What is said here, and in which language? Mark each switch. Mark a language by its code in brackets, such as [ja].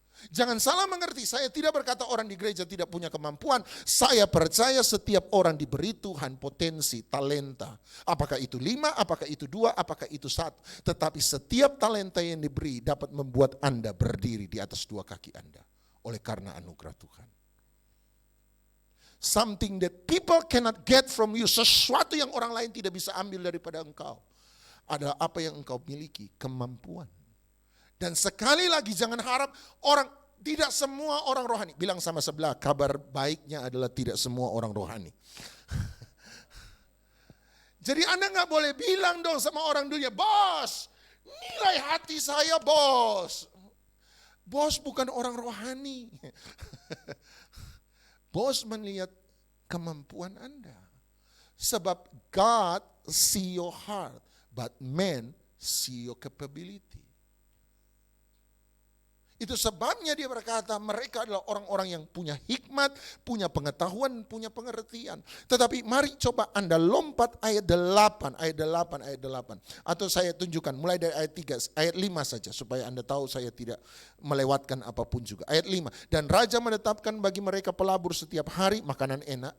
[id] Jangan salah mengerti, saya tidak berkata orang di gereja tidak punya kemampuan. Saya percaya setiap orang diberi Tuhan potensi, talenta. Apakah itu 5, apakah itu 2, apakah itu 1. Tetapi setiap talenta yang diberi dapat membuat Anda berdiri di atas 2 kaki Anda. Oleh karena anugerah Tuhan. [en] Something that people cannot get from you. [id] Sesuatu yang orang lain tidak bisa ambil daripada engkau. Adalah apa yang engkau miliki, kemampuan. Dan sekali lagi jangan harap tidak semua orang rohani. Bilang sama sebelah, kabar baiknya adalah tidak semua orang rohani. Jadi Anda gak boleh bilang dong sama orang dunia, bos, nilai hati saya bos. Bos bukan orang rohani. Bos melihat kemampuan Anda. Sebab [en] God see your heart, but man see your capability. [id] Itu sebabnya dia berkata mereka adalah orang-orang yang punya hikmat, punya pengetahuan, punya pengertian. Tetapi mari coba Anda lompat ayat 8. Atau saya tunjukkan mulai dari ayat 3, ayat 5 saja. Supaya Anda tahu saya tidak melewatkan apapun juga. Ayat 5, dan raja menetapkan bagi mereka pelabur setiap hari makanan enak.